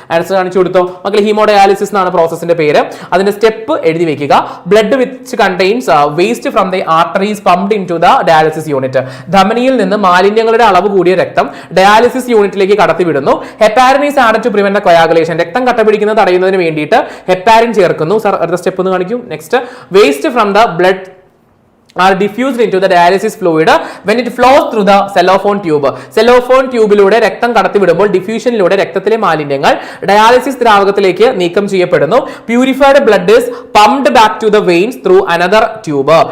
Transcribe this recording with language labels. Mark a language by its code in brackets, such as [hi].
[ml] Answer കാണിച്ചു കൊടുത്തോ മക്കളെ. ഹീമോഡയാലിസിസ് പ്രോസസിന്റെ പേര്. അതിന്റെ സ്റ്റെപ്പ് എഴുതി വെക്കുക. [en] Blood which contains waste from the arteries pumped into the dialysis unit. [ml] ധമനിയിൽ നിന്ന് മാലിന്യങ്ങളുടെ അളവ് കൂടിയ രക്തം ഡയാലിസിസ് യൂണിറ്റിലേക്ക് കടത്തിവിടുന്നു. [en] Heparin is added to prevent the coagulation. [ml] രക്തം കട്ടപിടിക്കുന്നത് തടയുന്നതിന് വേണ്ടിയിട്ട് ഹെപ്പാരിൻ ചേർക്കുന്നു. സർ, അടുത്ത സ്റ്റെപ്പ് ഒന്ന് കാണിക്കും. [en] Next, waste from the blood are diffused into the dialysis fluid when it flows through the cellophane tube. [ml] cellophane ട്യൂബിലൂടെ രക്തം കടത്തിവിടുമ്പോൾ ഡിഫ്യൂഷനിലൂടെ രക്തത്തിലെ മാലിന്യങ്ങൾ ഡയാലിസിസ് ദ്രാവകത്തിലേക്ക് നീക്കം ചെയ്യപ്പെടുന്നു. [en] Purified blood is pumped back to the veins through another tube.